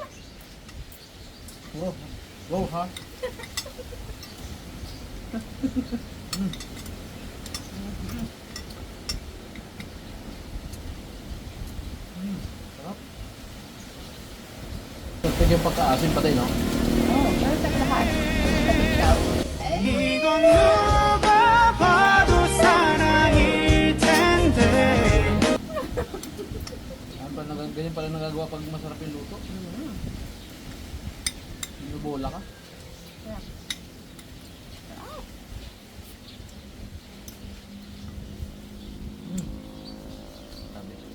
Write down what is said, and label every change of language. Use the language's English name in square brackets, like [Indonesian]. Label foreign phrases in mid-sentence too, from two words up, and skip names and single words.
[Filipino] Wow, wow ha? Sarap. Perfect yung pagkaasin pati, no? Oh, perfect lahat. Ikaw. [Korean] 이건 누가 봐도 사랑일 텐데 [Filipino] Ganyan pala nagagawa pag masarap yung luto. Binubola ka. Sarap. Sarap. Sabi.